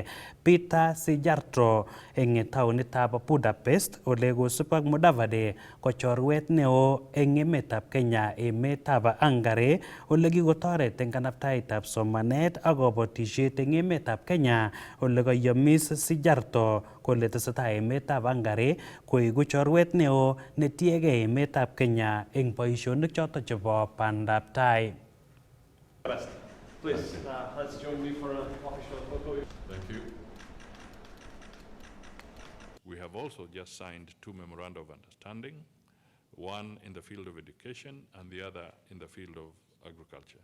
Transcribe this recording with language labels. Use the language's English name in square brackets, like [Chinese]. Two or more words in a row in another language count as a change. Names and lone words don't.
[Kalenjin] Peter Sijarto eng taonitab Budapest ole kosub ak Mudavadi ko chorwet neo eng emetab Kenya emetab Hungary ole kikotoret eng kanaptaetab somanet ak kabatishet eng emetab Kenya ole kayomis Sijarto kole tesetai emetab Hungary koeku chorwet neo netiegei emetab Kenya eng boishonik chotok chebo bandab tai. [English] Please, let's join me for an official photo. Thank you. We have also just signed 2 memoranda of understanding, one in the field of education and the other in the field of agriculture.